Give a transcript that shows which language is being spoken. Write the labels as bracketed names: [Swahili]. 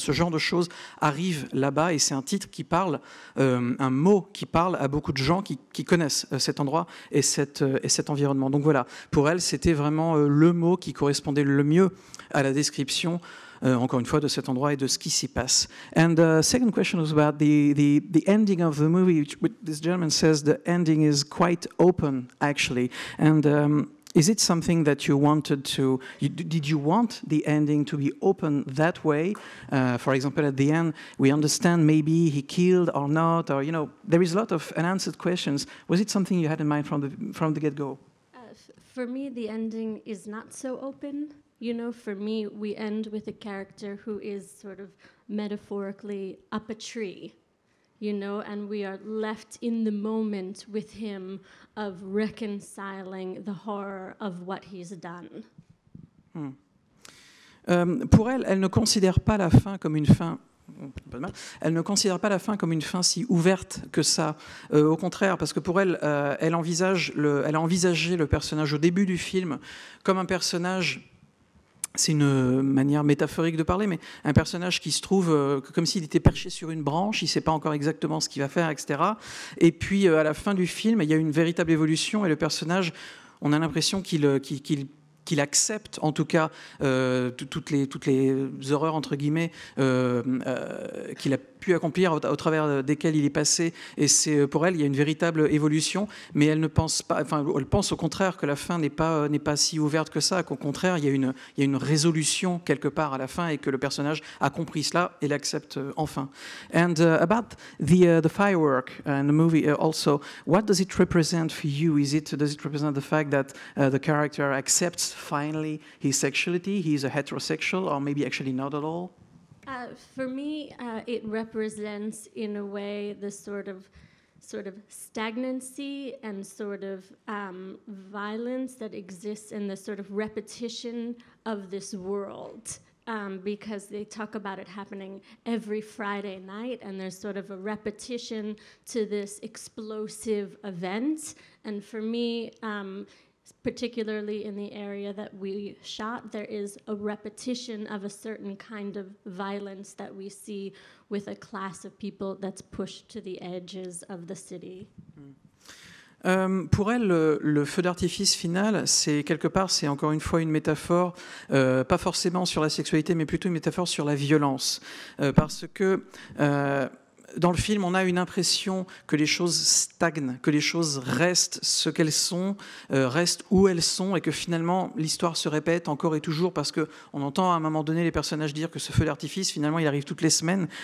[French] Ce genre de choses arrive là-bas et c'est un titre qui parle, un mot qui parle à beaucoup de gens qui connaissent cet endroit et cet environnement. Donc voilà, pour elle, c'était vraiment le mot qui correspondait le mieux à la description, encore une fois, de cet endroit et de ce qui s'y passe. [English] And the second question was about the ending of the movie, which this gentleman says the ending is quite open, actually. And is it something that you wanted to... Did you want the ending to be open that way? For example, at the end, we understand maybe he killed or not, or, you know, there is a lot of unanswered questions. Was it something you had in mind from the get-go? For me, the ending is not so open. You know, for me, we end with a character who is sort of metaphorically up a tree. You know, and we are left in the moment with him of reconciling the horror of what he's done. [French] Pour elle, elle ne considère pas la fin comme une fin. Elle ne considère pas la fin comme une fin si ouverte que ça. Au contraire, parce que pour elle, elle a envisagé le personnage au début du film comme un personnage c'est une manière métaphorique de parler, mais un personnage qui se trouve comme s'il était perché sur une branche, il ne sait pas encore exactement ce qu'il va faire, etc. Et puis à la fin du film, il y a une véritable évolution et le personnage, on a l'impression qu'il accepte en tout cas toutes les horreurs entre guillemets qu'il a pu accomplir au travers desquelles il est passé, et c'est pour elle il y a une véritable évolution, mais elle ne pense pas, enfin elle pense au contraire que la fin n'est pas si ouverte que ça, qu'au contraire il y a une résolution quelque part à la fin et que le personnage a compris cela et l'accepte enfin. [English] And about the firework and the movie also, what does it represent for you? Does it represent the fact that the character accepts finally his sexuality, he's a heterosexual, or maybe actually not at all? For me, it represents, in a way, the sort of stagnancy and sort of violence that exists in the sort of repetition of this world. Because they talk about it happening every Friday night, and there's sort of a repetition to this explosive event. And for me, particularly in the area that we shot, there is a repetition of a certain kind of violence that we see with a class of people that's pushed to the edges of the city. [French] Pour elle, le feu d'artifice final, c'est quelque part, c'est encore une fois une métaphore, pas forcément sur la sexualité, mais plutôt une métaphore sur la violence. Parce que dans le film, on a une impression que les choses stagnent, que les choses restent ce qu'elles sont, restent où elles sont, et que finalement l'histoire se répète encore et toujours, parce qu'on entend à un moment donné les personnages dire que ce feu d'artifice, finalement, il arrive toutes les semaines.